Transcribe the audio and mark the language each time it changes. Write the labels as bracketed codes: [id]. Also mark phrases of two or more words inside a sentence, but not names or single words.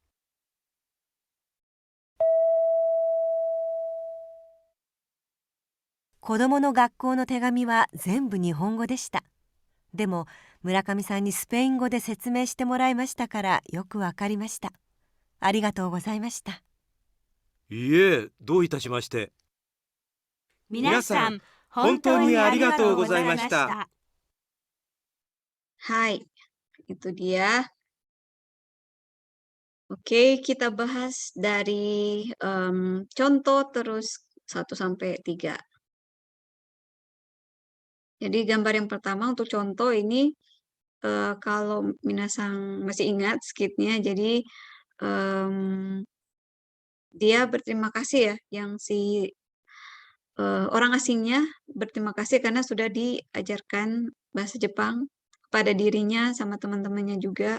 [ja] 子供の学校の手紙は全部日本語でした。でも村上さんにスペイン語で説明してもらいましたからよくわかりました。ありがとうございました。いいえ、どういたしまして。皆さん、本当にありがとうございました。 [id] Hai, itu dia Oke, kita bahas dari contoh terus 1 sampai 3. Jadi gambar yang pertama untuk contoh ini, kalau minasang masih ingat skitnya, jadi dia berterima kasih ya, yang si orang asingnya berterima kasih karena sudah diajarkan bahasa Jepang kepada dirinya sama teman-temannya juga.